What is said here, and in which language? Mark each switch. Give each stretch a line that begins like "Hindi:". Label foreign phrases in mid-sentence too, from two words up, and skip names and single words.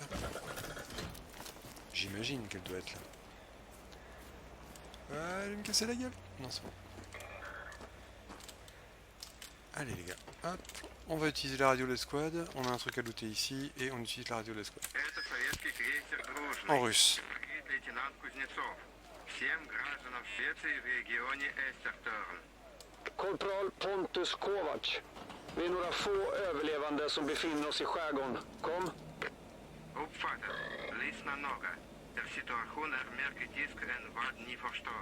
French: J'imagine qu'elle doit être là. Ah, elle va me casser la gueule. Non, c'est bon. Allez les gars, hop. On va utiliser la radio de l'escouade. On a un truc à looter ici et on utilise la radio de l'escouade. En russe.
Swedish: Korpral Pontus Kovac. Vi är några få överlevande som befinner oss i skärgården. Kom. Uppfattat. Lyssna noga. Er situation är mer kritisk än vad ni förstår.